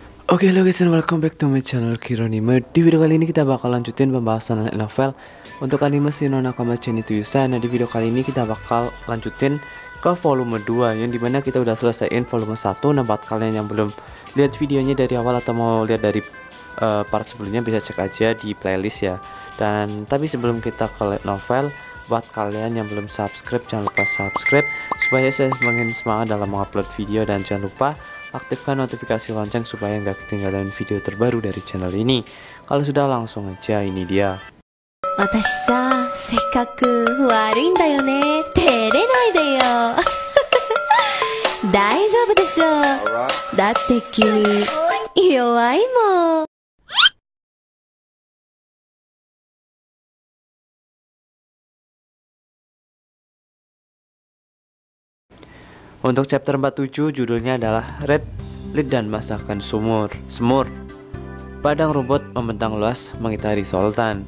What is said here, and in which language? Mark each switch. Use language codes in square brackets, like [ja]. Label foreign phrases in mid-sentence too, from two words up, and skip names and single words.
[en] Oke, hello guys and welcome back to my channel Kironime. [id] Di video kali ini kita bakal lanjutin pembahasan [en] light novel [id] untuk anime Shin no Nakama Chen to Yusa. Nah, di video kali ini kita bakal lanjutin ke volume 2 yang dimana kita udah selesaiin volume 1. Nah, buat kalian yang belum lihat videonya dari awal atau mau lihat dari part sebelumnya bisa cek aja di playlist ya. Dan tapi sebelum kita ke [en] light novel, [id] buat kalian yang belum subscribe jangan lupa subscribe supaya saya semakin semangat dalam mengupload video, dan jangan lupa aktifkan notifikasi lonceng supaya nggak ketinggalan video terbaru dari channel ini. Kalau sudah, langsung aja, ini dia. [ja] 私さ、せっかく悪いんだよね。照れないでよ。大丈夫でしょ。だって君、弱いもん。 [id] Untuk chapter 47 judulnya adalah Red, Lead dan Masakan Semur. Padang rumput membentang luas mengitari Sultan.